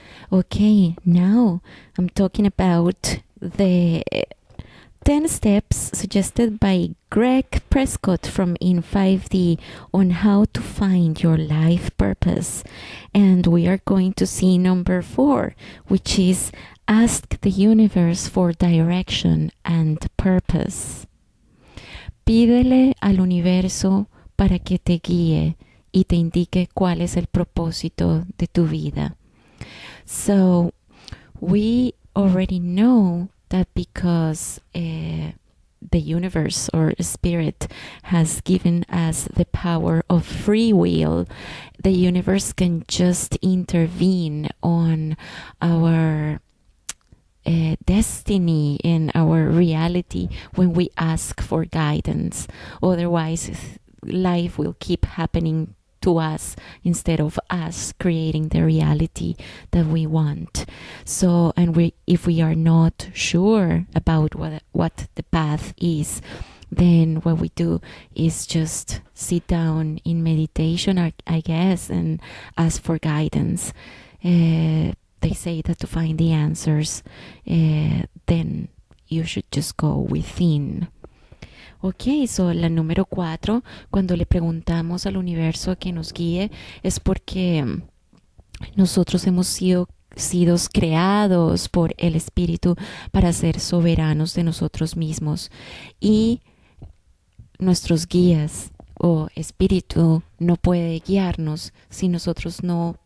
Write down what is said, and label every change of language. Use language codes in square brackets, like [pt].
[en] Okay, now I'm talking about the 10 steps suggested by Gregg Prescott from In5D on how to find your life purpose. And we are going to see number 4, which is ask the universe for direction and purpose. [es] Pídele al universo para que te guíe y te indique cuál es el propósito de tu vida. [en] So, we already know that because the universe or spirit has given us the power of free will, the universe can just intervene on our destiny in our reality when we ask for guidance. Otherwise, life will keep happening to us instead of us creating the reality that we want. So, and if we are not sure about what the path is, then what we do is just sit down in meditation, I guess, and ask for guidance. They say that to find the answers, then you should just go within. Ok, [es] so la número 4, cuando le preguntamos al universo que nos guíe, es porque nosotros hemos sido creados por el espíritu para ser soberanos de nosotros mismos, y nuestros guías o espíritu no puede guiarnos si nosotros no